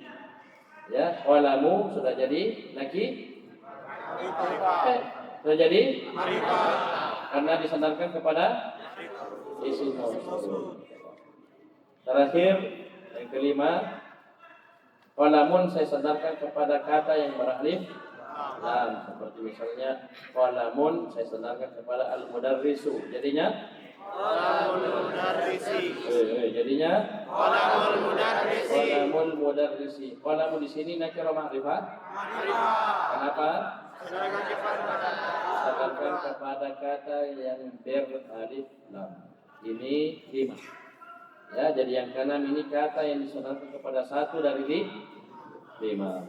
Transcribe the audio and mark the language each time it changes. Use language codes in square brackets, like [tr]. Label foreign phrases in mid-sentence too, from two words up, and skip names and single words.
[id] Ya, qalamu sudah jadi sudah jadi karena disandarkan kepada isim mausul. Terakhir yang kelima, qalamun saya sandarkan kepada kata yang beralif lam, seperti misalnya qalamun saya sandarkan kepada al-mudarrisu, [ar] jadinya قلم المدرس. Jadinya قلم المدرس. [id] Qalamu di sini [ar] نكرة معرفة. [id] Kenapa? Sandarkan kepada kata yang beralif lam. Ini 5. Ya, jadi yang keenam ini kata yang disandarkan kepada satu dari 5.